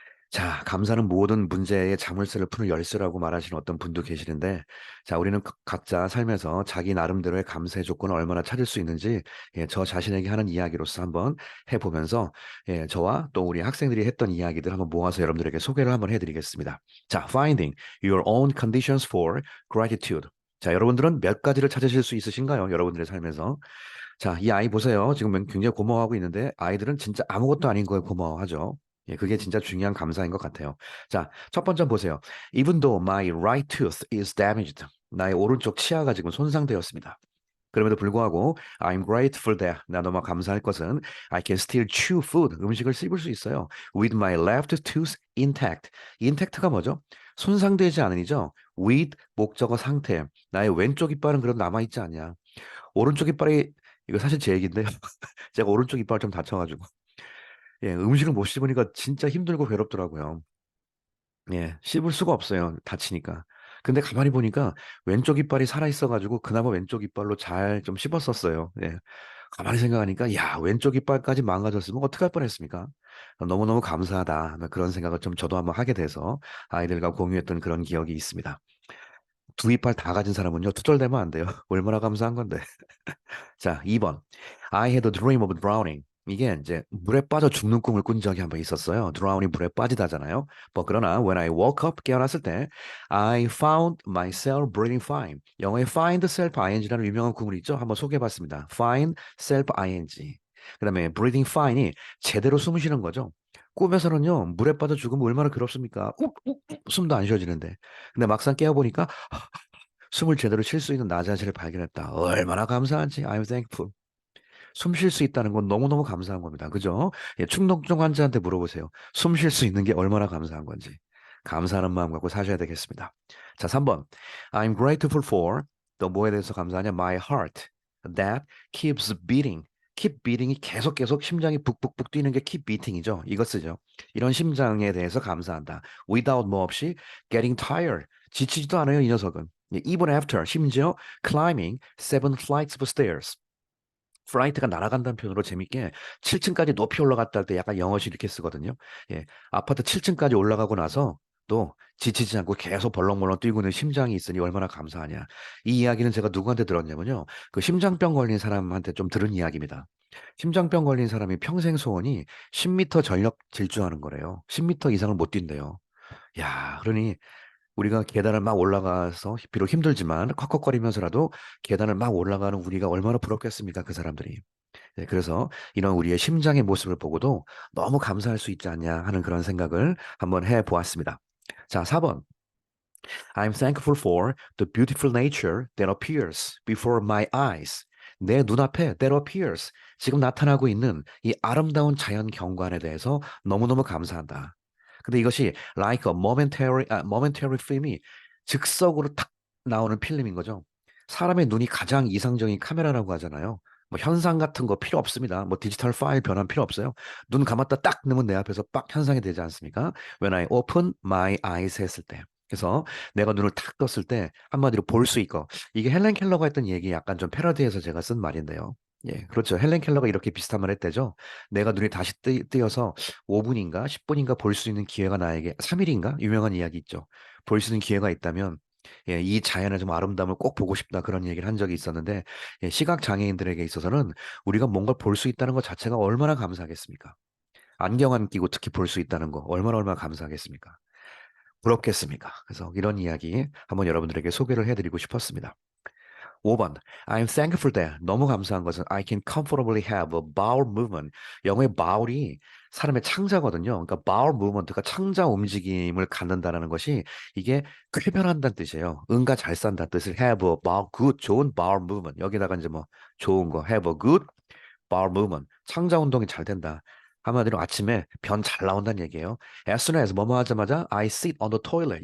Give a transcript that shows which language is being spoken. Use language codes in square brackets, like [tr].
[ko] 자, 감사는 모든 문제의 자물쇠를 푸는 열쇠라고 말하시는 어떤 분도 계시는데, 자, 우리는 각자 삶에서 자기 나름대로의 감사의 조건을 얼마나 찾을 수 있는지, 저 자신에게 하는 이야기로서 한번 해보면서, 저와 또 우리 학생들이 했던 이야기들 한번 모아서 여러분들에게 소개를 한번 해드리겠습니다. [en] 자, Finding Your Own Conditions for Gratitude. [ko] 자, 여러분들은 몇 가지를 찾으실 수 있으신가요? 여러분들의 삶에서. 자, 이 아이 보세요. 지금 굉장히 고마워하고 있는데 아이들은 진짜 아무것도 아닌 거에 고마워하죠. 예, 그게 진짜 중요한 감사인 것 같아요. 자, 첫 번째 보세요. [en] Even though my right tooth is damaged. [ko] 나의 오른쪽 치아가 지금 손상되었습니다. 그럼에도 불구하고 [en] I'm grateful that [ko] 나 너무 감사할 것은 [en] I can still chew food [ko] 음식을 씹을 수 있어요. [en] With my left tooth intact. intact가 [ko] 뭐죠? 손상되지 않으니죠. with 목적어 상태. 나의 왼쪽 이빨은 그래도 남아있지 않냐. 오른쪽 이빨이 이거 사실 제 얘기인데요. 제가 오른쪽 이빨 좀 다쳐가지고 음식을 못 씹으니까 진짜 힘들고 괴롭더라고요. 예, 씹을 수가 없어요. 다치니까. 근데 가만히 보니까 왼쪽 이빨이 살아있어가지고 그나마 왼쪽 이빨로 잘 좀 씹었었어요. 예. 가만히 생각하니까 야, 왼쪽 이빨까지 망가졌으면 어떡할 뻔했습니까? 너무너무 감사하다. 그런 생각을 좀 저도 한번 하게 돼서 아이들과 공유했던 그런 기억이 있습니다. 두 이빨 다 가진 사람은요, 투덜대면 안 돼요. 얼마나 감사한 건데. 자, 2번. [en] I had a dream of drowning. [ko] 이게 이제 물에 빠져 죽는 꿈을 꾼 적이 한번 있었어요. drown이 물에 빠지다잖아요. 뭐 그러나 [en] when I woke up [ko] 깨어났을 때 [en] I found myself breathing fine. [ko] 영어에 find self ing라는 유명한 구문이 있죠. 한번 소개해봤습니다. find self ing. 그다음에 breathing fine이 제대로 숨 쉬는 거죠. 꿈에서는요 물에 빠져 죽으면 얼마나 괴롭습니까? 욱욱욱 숨도 안 쉬어지는데. 근데 막상 깨어보니까 숨을 제대로 쉴 수 있는 나 자신을 발견했다. 얼마나 감사한지. [en] I'm thankful. [ko] 숨 쉴 수 있다는 건 너무너무 감사한 겁니다. 그죠? 예, 충동증 환자한테 물어보세요. 숨 쉴 수 있는 게 얼마나 감사한 건지. 감사하는 마음 갖고 사셔야 되겠습니다. 자, 3번. [en] I'm grateful for [ko] 또 뭐에 대해서 감사하냐? [en] My heart that keeps beating. [ko] keep beating이 계속 심장이 북북북 뛰는 게 keep beating이죠. 이거 쓰죠. 이런 심장에 대해서 감사한다. [en] without [ko] 뭐 없이 [en] getting tired. [ko] 지치지도 않아요, 이 녀석은. [en] 예, even after [ko] 심지어 [en] climbing seven flights of stairs. [ko] 플라이트가 날아간다는 표현으로 재밌게 7층까지 높이 올라갔다 할 때 약간 영어식 이렇게 쓰거든요. 예, 아파트 7층까지 올라가고 나서 또 지치지 않고 계속 벌렁벌렁 뛰고 있는 심장이 있으니 얼마나 감사하냐. 이 이야기는 제가 누구한테 들었냐면요. 그 심장병 걸린 사람한테 좀 들은 이야기입니다. 심장병 걸린 사람이 평생 소원이 10m 전력 질주하는 거래요. 10m 이상을 못 뛴대요. 야, 그러니 우리가 계단을 막 올라가서 비록 힘들지만 컥컥거리면서라도 계단을 막 올라가는 우리가 얼마나 부럽겠습니까? 그 사람들이. 네, 그래서 이런 우리의 심장의 모습을 보고도 너무 감사할 수 있지 않냐 하는 그런 생각을 한번 해 보았습니다. 자, 4번. [en] I'm thankful for the beautiful nature that appears before my eyes. [ko] 내 눈앞에 that appears. 지금 나타나고 있는 이 아름다운 자연 경관에 대해서 너무너무 감사한다. 근데 이것이 [en] like a momentary film [ko] 이 즉석으로 탁 나오는 필름인 거죠. 사람의 눈이 가장 이상적인 카메라라고 하잖아요. 뭐 현상 같은 거 필요 없습니다. 뭐 디지털 파일 변환 필요 없어요. 눈 감았다 딱 넣으면 내 앞에서 빡 현상이 되지 않습니까? [en] When I open my eyes [ko] 했을 때. 그래서 내가 눈을 탁 떴을 때 한마디로 볼 수 있고 이게 헬렌 켈러가 했던 얘기 약간 좀 패러디해서 제가 쓴 말인데요. 예, 그렇죠. 헬렌 켈러가 이렇게 비슷한 말 했대죠. 내가 눈이 다시 뜨여서 5분인가 10분인가 볼 수 있는 기회가 나에게 3일인가 유명한 이야기 있죠. 볼 수 있는 기회가 있다면 예, 이 자연의 좀 아름다움을 꼭 보고 싶다 그런 얘기를 한 적이 있었는데 예, 시각 장애인들에게 있어서는 우리가 뭔가 볼 수 있다는 것 자체가 얼마나 감사하겠습니까? 안경 안 끼고 특히 볼 수 있다는 거 얼마나 감사하겠습니까? 부럽겠습니까? 그래서 이런 이야기 한번 여러분들에게 소개를 해드리고 싶었습니다. [en] 5번. I'm thankful that. [ko] 너무 감사한 것은 [en] I can comfortably have a bowel movement. [ko] 영어의 bowel이 사람의 창자거든요. 그러니까 bowel movement가 창자 움직임을 갖는다라는 것이 이게 쾌변한다는 뜻이에요. 응가 잘 산다는 뜻을 have a bowel, good, 좋은 bowel movement. 여기다가 이제 뭐 좋은 거 [en] have a good bowel movement. [ko] 창자 운동이 잘 된다. 한마디로 아침에 변 잘 나온다는 얘기예요. [en] As soon as [ko] 뭐뭐 하자마자 [en] I sit on the toilet.